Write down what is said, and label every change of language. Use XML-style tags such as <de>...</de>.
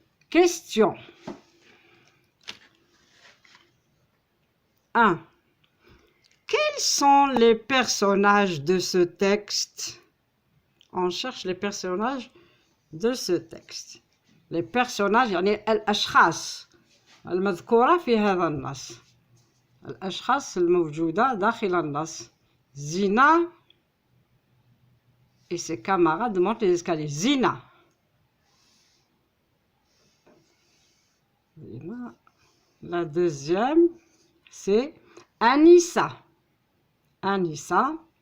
<fr>Question 1. Quels sont les personnages de ce texte? On cherche les personnages de ce texte. Les personnages</fr> <ar>يعني الأشخاص المذكورة في هذا النص. الأشخاص الموجودة داخل النص.</ar> <fr>Zina et ses camarades montent les escaliers. Zina. La deuxième, c'est Anissa. Anissa.</fr>